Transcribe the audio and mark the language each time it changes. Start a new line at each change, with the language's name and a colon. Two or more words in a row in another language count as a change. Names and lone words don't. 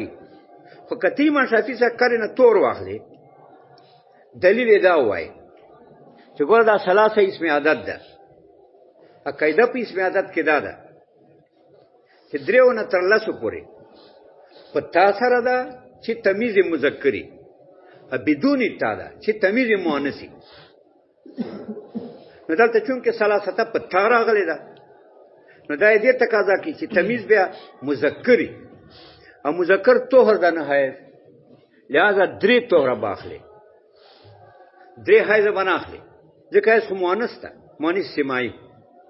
Pashto: خو که امام شافعي صاحب کره نه طهر واخلي دلیل دا وایي چې ګوره دا ثلاثه
Arabic: اسم عدد
Pashto: ده. قاعده په
Arabic: اسم عدد
Pashto: کې دا ده چې دریو نه تر لسو پورې په تا سره ده چې تمیز مذکری بدون تا ده چې تمیز مؤنثی. نو دلته چونکه ثلاثه په تا راغلی ده نو دا دې تقاضا کوي چې تمیز بیا مذکری او مذکر طهر ده نه حیض. لہذا درې طهره باخلي درې حیض بناخلي ځکه حیض خو مؤنث ده
Arabic: مؤنث سماعي.